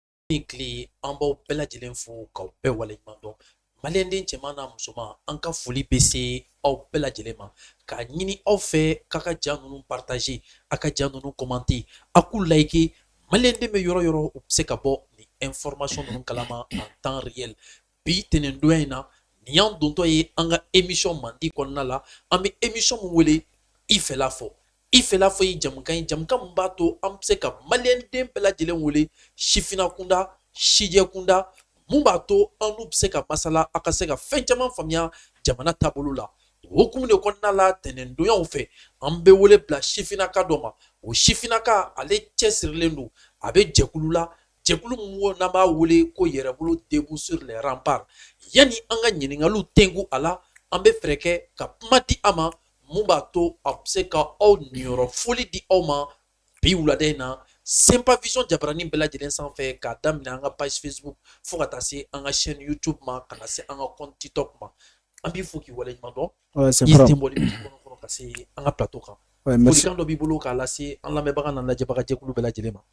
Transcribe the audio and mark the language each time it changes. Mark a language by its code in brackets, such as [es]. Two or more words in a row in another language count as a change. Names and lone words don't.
[bm] Kli an b'aw bɛɛ lajɛlen fo k'aw bɛɛ waleɲuman dɔn maliyɛnden cɛman n'a musoman an ka foli bɛ se aw bɛɛ lajɛlen ma k'a ɲini aw fɛ k'a ka ja ninnu partage a ka ja ninnu commenter a k'u like maliyɛnden bɛ yɔrɔ yɔrɔ u bɛ se ka bɔ ni information ninnu kalama [fr] en temps réel [bm] bi tɛnɛndonya in na nin y'an dontɔ ye an ka émission mandi kɔnɔna la an bɛ émission min wele i fɛla fɔ i fɛla fɔ ye jamukan ye jamukan min b'a to an bɛ se ka maliyɛnden bɛɛ lajɛlen wele sifina kunda sijɛ kunda mun b'a to an n'u bɛ se ka masala a ka se ka fɛn caman faamuya jamana taabolo la o hukumu de kɔnɔna la tɛnɛndonyaw fɛ an bɛ wele bila sifinaka dɔ ma o sifinaka ale cɛsirilen don a bɛ jɛkulu la jɛkulu min n'an b'a wele ko yɛrɛbolo [fr] debout sur les remparts [bm] yanni an ka ɲininkaliw tɛnku a la an bɛ fɛɛrɛ kɛ ka kuma di a ma mun b'a to a bɛ se ka aw niyɔrɔ foli di aw ma bi wulada in na Sempa Vision Jabaranin bɛɛ lajɛlen sanfɛ k'a daminɛ an ka page Facebook fo ka taa se an ka chaîne YouTube ma ka na se an ka compte TikTok ma an b'i fo k'i waleɲuman dɔn i sen bɔli bɛ kɔnɔ ka se an ka plateau kan folikan dɔ b'i bolo k'a lase an lamɛnbaga n'a lajɛbaga jɛkulu bɛɛ lajɛlen ma.